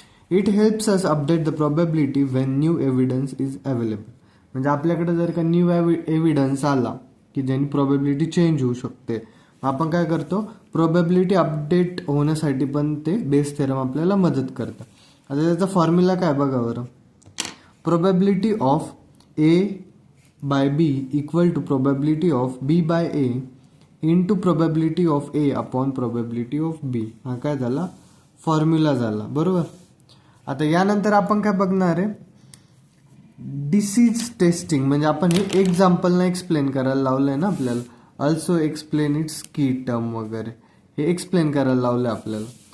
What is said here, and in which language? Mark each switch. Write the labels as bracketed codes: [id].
[en] It helps us update the probability when new evidence is available. [mr] म्हणजे आपल्याकडे जर का न्यू एव्हिडन्स आला की ज्यानी प्रोबॅबिलिटी चेंज होऊ शकते, आपण काय करतो, प्रोबॅबिलिटी अपडेट होण्यासाठी पण ते बेस थेरम आपल्याला मदत करतं. आता त्याचा फॉर्म्युला काय बघा बरं. [en] Probability of A by B equal to probability of B by A into probability of A upon probability of B. [mr] हा काय झाला, फॉर्म्युला झाला, बरोबर. आता यानंतर आपण काय बघणार आहे, डिसीज टेस्टिंग. म्हणजे आपण हे एक्झाम्पलनं एक्सप्लेन करायला लावलंय ना आपल्याला. [en] also explain it's key term [mr] वगैरे हे एक्सप्लेन करायला लावलं आपल्याला.